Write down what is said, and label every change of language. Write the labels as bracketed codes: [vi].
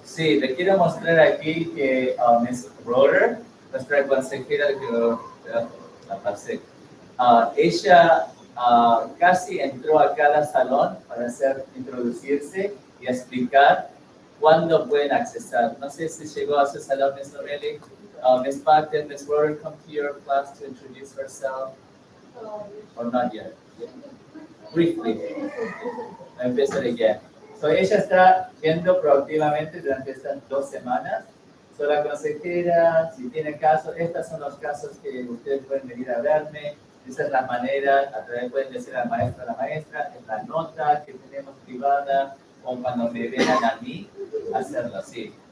[es] Sí, le quiero mostrar aquí que Ms. Roder, nuestra consejera que la pasé, ella casi entró a cada salón para introducirse y explicar ¿Cuándo pueden accesar? No sé si llegó a su salón, Ms. Lorelli. Ms. Martin, Ms. [en] Roder, come to your class to introduce herself, or not yet? Briefly. Empezar again. [es] So, ella está yendo proactivamente durante estas 2 semanas. So, la consejera, si tiene casos, estos son los casos que ustedes pueden venir a verme. Esa es la manera, a través pueden decir al maestro a la maestra, en la nota que tenemos privada, o cuando me vean a mí, hacerlo así.